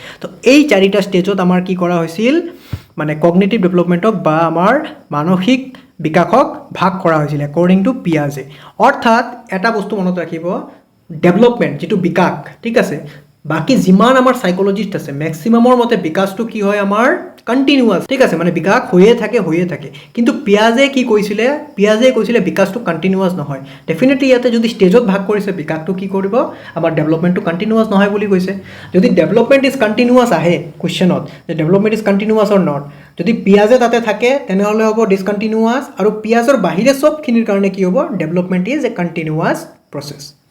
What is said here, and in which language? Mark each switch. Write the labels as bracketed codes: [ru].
[as] তো এই 4টা ষ্টেজত আমাৰ কি কৰা হৈছিল, মানে কগনিটিভ ডেভেলপমেণ্টক বা আমাৰ মানসিক বিকাশক ভাগ কৰা হৈছিল একৰ্ডিং টু পিয়াজে। অৰ্থাৎ এটা বস্তু মনত ৰাখিব, ডেভেলপমেণ্ট যিটো বিকাশ, ঠিক আছে, বাকী যিমান আমাৰ চাইক'লজিষ্ট আছে মেক্সিমামৰ মতে বিকাশটো কি হয় আমাৰ কণ্টিনিউৱাছ। ঠিক আছে, মানে বিকাশ হৈয়ে থাকে। কিন্তু পিয়াজে কি কৈছিলে, পিয়াজে কৈছিলে বিকাশটো কণ্টিনিউৱাছ নহয়। ডেফিনেটলি ইয়াতে যদি ষ্টেজত ভাগ কৰিছে, বিকাশটো কি কৰিব, আমাৰ ডেভেলপমেণ্টটো কণ্টিনিউৱাছ নহয় বুলি কৈছে। যদি ডেভেলপমেণ্ট ইজ কণ্টিনিউৱাছ আহে কুৱেশ্যনত, যে [en] development is continuous or not, [as] যদি পিয়াজে তাতে থাকে তেনেহ'লে হ'ব ডিছকণ্টিনিউৱাছ, আৰু পিয়াজৰ বাহিৰে চবখিনিৰ কাৰণে কি হ'ব, [en] Development is a continuous process.